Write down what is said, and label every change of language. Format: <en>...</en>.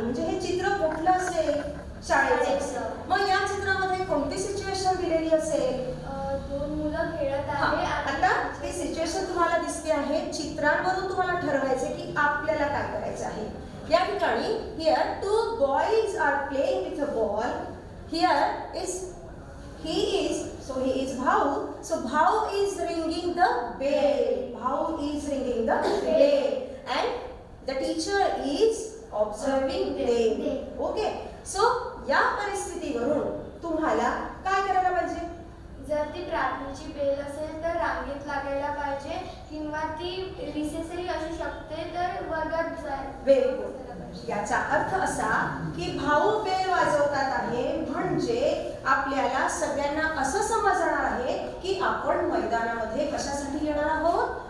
<mr>म्हणजे हे चित्र कुठलं असेल? शाळेचं. मग या चित्रामध्ये कोणती सिच्युएशन दिलेली असेल? दोन मुलं खेळत आहे. आता ती सिच्युएशन तुम्हाला दिसते आहे. चित्रांवरून तुम्हाला ठरवायचे की आपल्याला काय करायचं आहे.</mr> <en>या ठिकाणी here two boys are playing with a ball. Here is he is Bhau. So Bhau is ringing the bell. Bhau is ringing the bell. And the teacher is observing them. Okay.</en> <mr>So या परिस्थितीवरून तुम्हाला काय करायला पाहिजे? जर ती प्रार्थनेची bell असेल तर रांगेत लागायला पाहिजे किंवा ती रिसेसरी असू शकते तर वर्गात जायला.</mr> <en>Very good.</en> <mr>याचा अर्थ असा की भाऊ बेल वाजवतात आहे म्हणजे आपल्याला सगळ्यांना असं समजणार आहे की आपण मैदानामध्ये कशासाठी येणार आहोत?</mr>